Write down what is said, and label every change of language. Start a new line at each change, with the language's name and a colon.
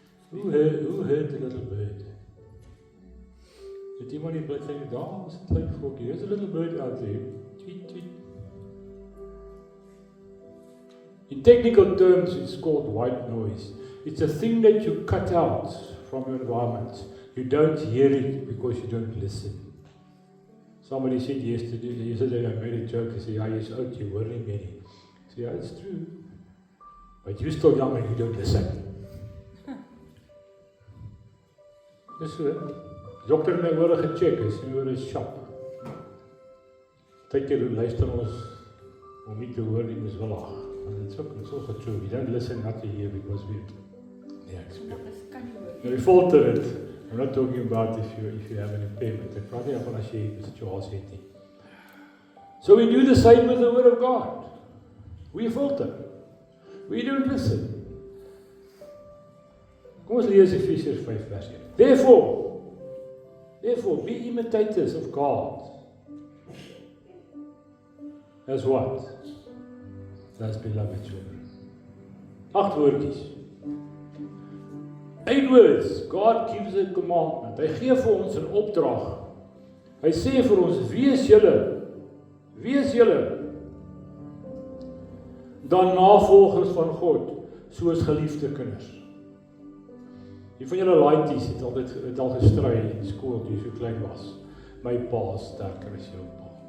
English: Who heard the little bird?
Afrikaans: Het iemand die bird sê, daar is 'n klein voeltjie.
English: There's a little bird out there. Tweet, tweet. In technical terms, it's called white noise. It's a thing that you cut out from your environment. You don't hear it because you don't listen. Somebody said yesterday I made a joke. He said, "Yeah, you're out, you worry many." I said, "Yeah, it's true. But you're still young and you don't listen."
Afrikaans: Dis so. Dokter het my ore gecheck. Hy sê my ore is sharp. Partykeer luister ons om nie te hoor die mens wil lag.
English: And it's also true. We don't listen not to hear because we expect. We falter it. I'm not talking about if you have an impairment.
Afrikaans: Ek praat nie van as jy 'n situasie het nie.
English: So we do the same with the word of God. We falter. We don't listen.
Afrikaans: Kom ons lees Efesiërs 5 vers 1.
English: Therefore, be imitators of God. As what? As beloved children.
Afrikaans: 8 woordjies.
English: 8 words. God gives a commandment.
Afrikaans: Hy gee vir ons 'n opdrag. Hy sê vir ons, wees julle dan navolgers van God, soos geliefde kinders. Die van julle laities het al gestry in skool toe jy so klein was. My pa is sterker as jou pa.